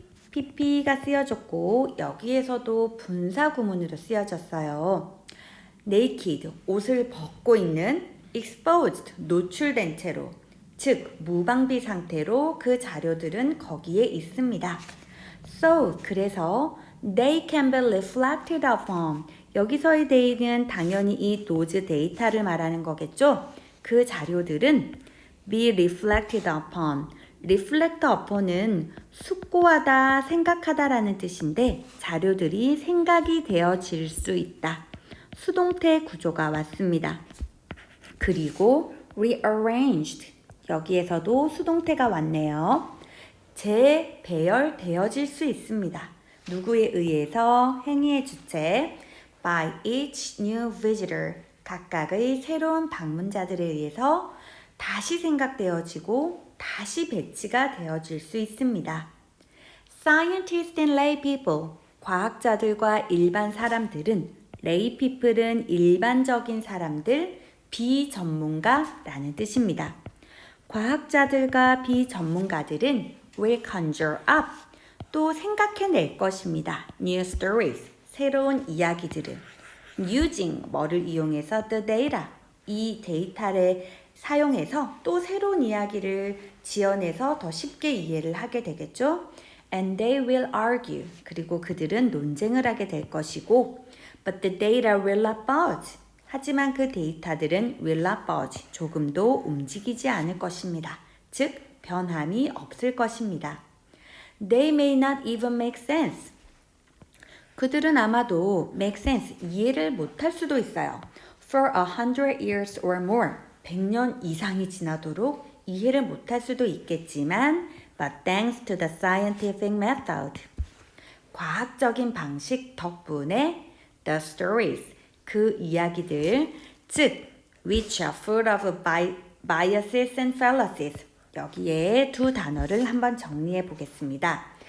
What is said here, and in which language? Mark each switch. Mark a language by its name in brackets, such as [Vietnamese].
[Korean] PP가 쓰여졌고 여기에서도 분사 구문으로 쓰여졌어요. naked, 옷을 벗고 있는, exposed, 노출된 채로, 즉 무방비 상태로 그 자료들은 거기에 있습니다. [English] So, [Korean] 그래서 [English] they can be reflected upon. [Korean] 여기서의 they는 당연히 이 those 데이터를 말하는 거겠죠? 그 자료들은 be reflected upon. reflect upon은 숙고하다, 생각하다라는 뜻인데 자료들이 생각이 되어질 수 있다. 수동태 구조가 왔습니다. 그리고 rearranged. 여기에서도 수동태가 왔네요. 재배열되어질 수 있습니다. 누구에 의해서 행위의 주체 [English] by each new visitor. [Korean] 각각의 새로운 방문자들에 의해서 다시 생각되어지고 다시 배치가 되어질 수 있습니다. [English] Scientists and lay people. [Korean] 과학자들과 일반 사람들은 lay people은 일반적인 사람들, 비전문가라는 뜻입니다. 과학자들과 비전문가들은 [English] will conjure up. [Korean] 또 생각해낼 것입니다. [English] New stories. [Korean] 새로운 이야기들을. [English] using [Korean] 뭐를 이용해서 [English] the data. [Korean] 이 데이터를 사용해서 또 새로운 이야기를 지어내서 더 쉽게 이해를 하게 되겠죠. [English] And they will argue. [Korean] 그리고 그들은 논쟁을 하게 될 것이고 [English] But the data will not budge. [Korean] 하지만 그 데이터들은 [English] will not budge. [Korean] 조금도 움직이지 않을 것입니다. 즉 변함이 없을 것입니다. [English] They may not even make sense. [Korean] 그들은 아마도 make sense, 이해를 못할 수도 있어요. [English] For 100 years or more. [Korean] 100년 이상이 지나도록 이해를 못할 수도 있겠지만 [English] but thanks to the scientific method. [Korean] 과학적인 방식 덕분에 [English] the stories, [Korean] 그 이야기들, 즉 [English] which are full of biases and fallacies. [Korean] 여기에 두 단어를 한번 정리해 보겠습니다.